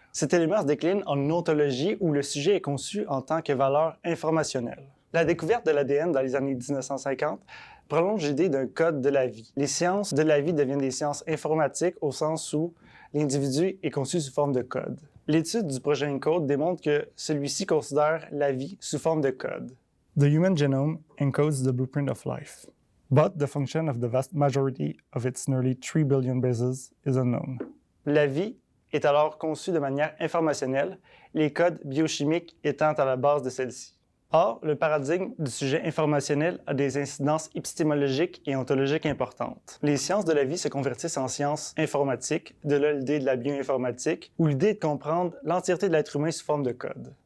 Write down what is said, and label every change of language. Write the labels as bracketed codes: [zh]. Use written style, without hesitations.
[fr] Cet élément se décline en une ontologie où le sujet est conçu en tant que valeur informationnelle. La découverte de l'ADN dans les années 1950 prolonge l'idée d'un code de la vie. Les sciences de la vie deviennent des sciences informatiques au sens où l'individu est conçu sous forme de code. L'étude du projet ENCODE démontre que celui-ci considère la vie sous forme de code. [en] The human genome encodes the blueprint of life. But the function of the vast majority of its nearly 3 billion bases is unknown. [fr] La vie est alors conçue de manière informationnelle, les codes biochimiques étant à la base de celle-ci. Or, le paradigme du sujet informationnel a des incidences épistémologiques et ontologiques importantes. Les sciences de la vie se convertissent en sciences informatiques, de là l'idée de la bioinformatique, où l'idée est de comprendre l'entièreté de l'être humain sous forme de code.